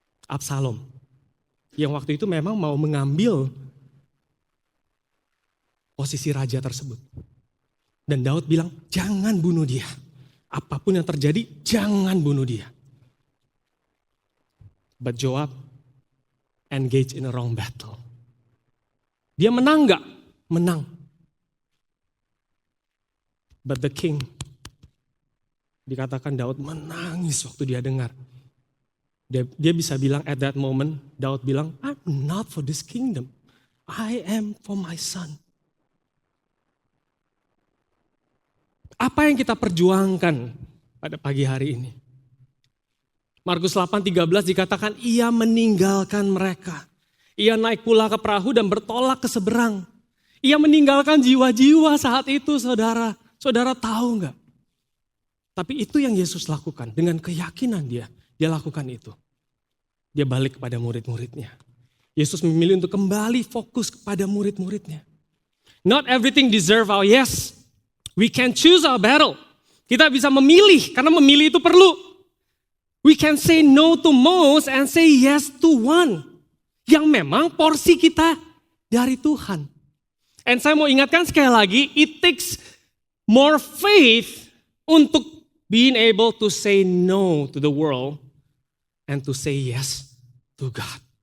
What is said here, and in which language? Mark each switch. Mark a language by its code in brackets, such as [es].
[id] Absalom. Yang waktu itu memang mau mengambil posisi raja tersebut. Dan Daud bilang, jangan bunuh dia. Apapun yang terjadi, jangan bunuh dia. [en] But Joab engaged in a wrong battle. [id] Dia menang gak? Menang. [en] But the king, [id] dikatakan Daud menangis waktu dia dengar. Dia bisa bilang [en] at that moment, [id] Daud bilang, [en] I'm not for this kingdom. I am for my son. [id] Apa yang kita perjuangkan pada pagi hari ini? Markus 8:13 dikatakan, ia meninggalkan mereka. Ia naik pula ke perahu dan bertolak ke seberang. Ia meninggalkan jiwa-jiwa saat itu, saudara. Saudara tahu enggak? Tapi itu yang Yesus lakukan. Dengan keyakinan dia lakukan itu. Dia balik kepada murid-muridnya. Yesus memilih untuk kembali fokus kepada murid-muridnya. [en] Not everything deserve our yes. We can choose our battle. [id] Kita bisa memilih, karena memilih itu perlu. [en] We can say no to most and say yes to one. [id] Yang memang porsi kita dari Tuhan. [en] And [id] saya mau ingatkan sekali lagi, [en] it takes more faith untuk being able to say no to the world and to say yes to God.